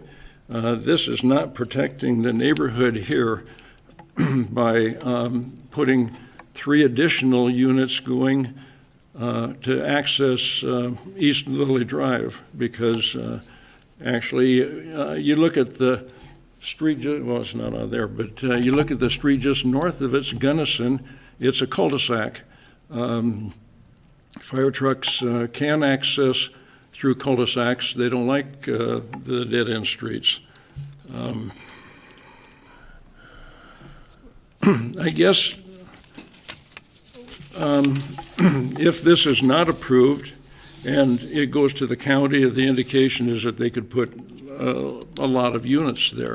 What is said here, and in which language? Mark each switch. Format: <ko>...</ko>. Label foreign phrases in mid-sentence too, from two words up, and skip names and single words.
<en>This is not protecting the neighborhood here by putting 3 additional units going to access East Lily Drive, because actually you look at the street, well, it's not on there, but you look at the street just north of it's Gunnison. It's a cul-de-sac. Fire trucks can access through cul-de-sacs. They don't like the dead-end streets. I guess if this is not approved and it goes to the county, the indication is that they could put a lot of units there.</en>